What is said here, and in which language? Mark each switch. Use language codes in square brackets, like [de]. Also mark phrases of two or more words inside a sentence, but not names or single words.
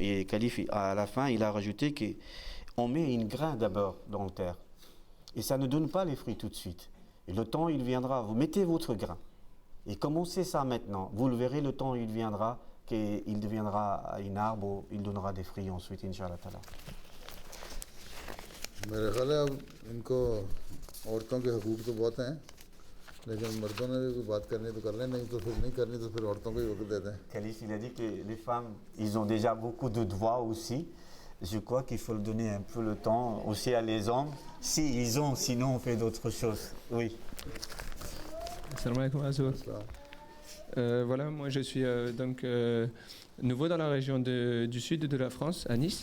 [fr] Et Khalif, à la fin, il a rajouté qu'on met une grain d'abord dans la terre. Et ça ne donne pas les fruits tout de suite. Et le temps, il viendra. Vous mettez votre grain. Et commencez ça maintenant. Vous le verrez, le temps, il viendra, qu'il deviendra un arbre, il donnera des fruits ensuite, Inch'Allah. [ur] میرے خیال ہے اب ان کو عورتوں کے حقوق تو بہت ہیں، لیکن مردوں نے بھی بات کرنی تو کر لیں، نہیں تو پھر نہیں کرنی تو پھر عورتوں کو ہی وقت دیتے ہیں. [fr] Khalif, il a dit que les femmes, ils ont déjà beaucoup de devoirs aussi. Je crois qu'il faut donner un peu le temps aussi à les hommes. Si ils ont, sinon on fait d'autres choses. Oui. [ar] سلام عليكم Azour. [fr] Voilà, moi je suis donc nouveau dans la région du sud de la France, à Nice.